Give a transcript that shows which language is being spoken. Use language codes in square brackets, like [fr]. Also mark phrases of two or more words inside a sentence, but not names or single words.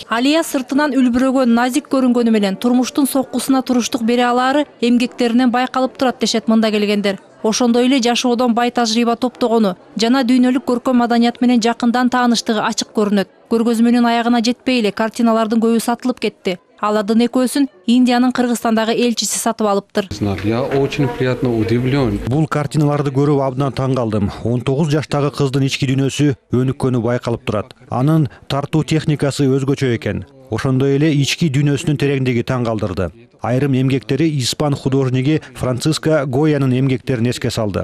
[ky] Алия сыртынан үлбүрөгөн, назик көрүнгөнү менен турмуштун соккусуна туруштук бере алаары эмгектеринен байкалып турат дешет мында келгендер. Ошондой эле жашоодон бай тажрыйба топтогону жана дүйнөлүк көркөм маданият менен жакындан тааныштыгы ачык көрүнөт. Көргөзмөнүн аягына жетпей эле картиналардын көбү сатылып кетти. Аладын экөөсүн Индиянын Кыргызстандагы элчиси сатып алыптыр. [ru] Я очень приятно удивлен. [ky] Бул картиналарды көрүп абдан таң калдым. 19 жаштагы кыздын ички дүйнөсү өнүккөнү байкалып турат. Анын тартуу техникасы өзгөчө экен. Ошондой эле ички дүйнөсүнүн тереңдиги таң калдырды. Айрым эмгектери испан художниги Франциско Гоянын эмгектерин эске салды.